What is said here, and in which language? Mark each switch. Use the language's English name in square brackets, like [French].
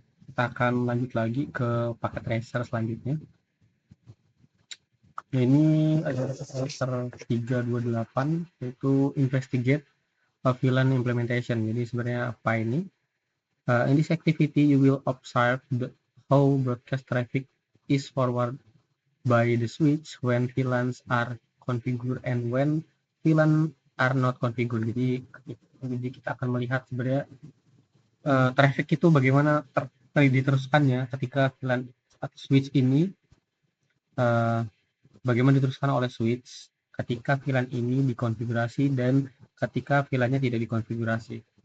[Indonesian] Kita akan lanjut lagi ke paket tracer selanjutnya. Ini adalah tracer 328, yaitu [English] investigate a VLAN implementation. [Indonesian] Jadi sebenarnya apa ini? [English] In this activity, you will observe how broadcast traffic is forwarded by the switch when VLANs are configured and when VLAN are not configured. [Indonesian] Jadi kita akan melihat sebenarnya traffic itu bagaimana diteruskannya ketika VLAN atau switch ini uh, bagaimana diteruskan oleh switch ketika VLAN ini dikonfigurasi dan ketika VLAN-nya tidak dikonfigurasi.